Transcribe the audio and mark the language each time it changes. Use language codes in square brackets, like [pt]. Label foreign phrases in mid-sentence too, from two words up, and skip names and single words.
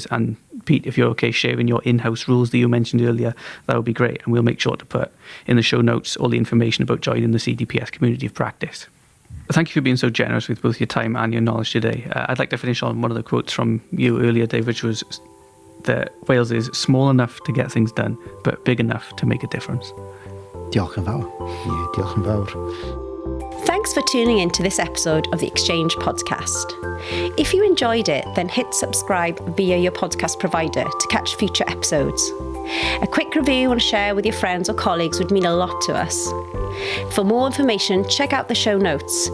[en] And Pete, if you're okay sharing your in-house rules that you mentioned earlier, that would be great, and we'll make sure to put in the show notes all the information about joining the CDPS community of practice. Thank you for being so generous with both your time and your knowledge today. I'd like to finish on one of the quotes from you earlier, Dave, which was that Wales is small enough to get things done, but big enough to make a difference. [cy] Diolch yn fawr. Yeah, diolch yn fawr. [en] Thanks for tuning in to this episode of the Exchange podcast. If you enjoyed it, then hit subscribe via your podcast provider to catch future episodes. A quick review and share with your friends or colleagues would mean a lot to us. For more information, check out the show notes.